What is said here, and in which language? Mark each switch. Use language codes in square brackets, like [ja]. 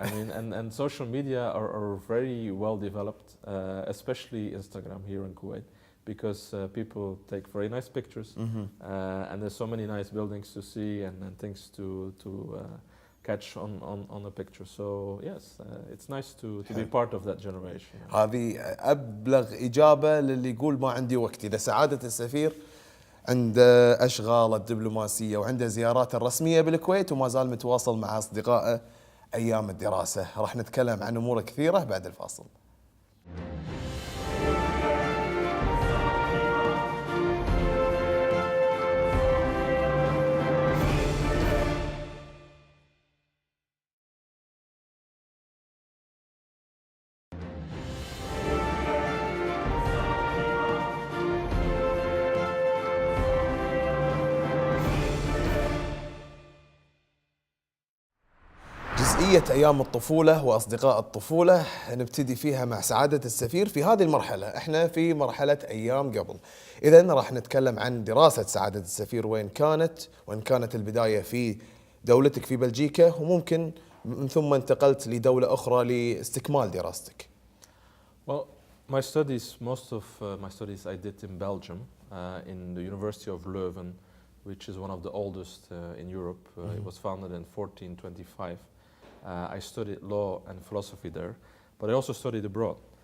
[en] I mean, and social media are very well developed, especially Instagram here in Kuwait. because people take very nice pictures, and there's so many nice buildings to see and things to catch on a picture. So yes, it's nice to be part of that generation. [ar] هذه أبلغ إجابة للي يقول ما عندي وقت. إذا سعادة السفير عنده أشغال الدبلوماسية وعنده زيارات الرسمية بالكويت وما زال متواصل مع أصدقائه أيام الدراسة. راح نتكلم عن أمور كثيرة بعد الفاصل. جزئية أيام الطفولة وأصدقاء الطفولة نبتدي فيها مع سعادة السفير. في هذه المرحلة احنا في مرحلة أيام قبل. إذن راح نتكلم عن دراسة سعادة السفير وين كانت البداية في دولتك في بلجيكا، وممكن من ثم انتقلت لدولة أخرى لاستكمال دراستك. [en] Well, most of my studies I did in Belgium, in the University of Leuven, which is one of the oldest in Europe. It was founded in 1425. I studied law and philosophy there, but I also studied abroad.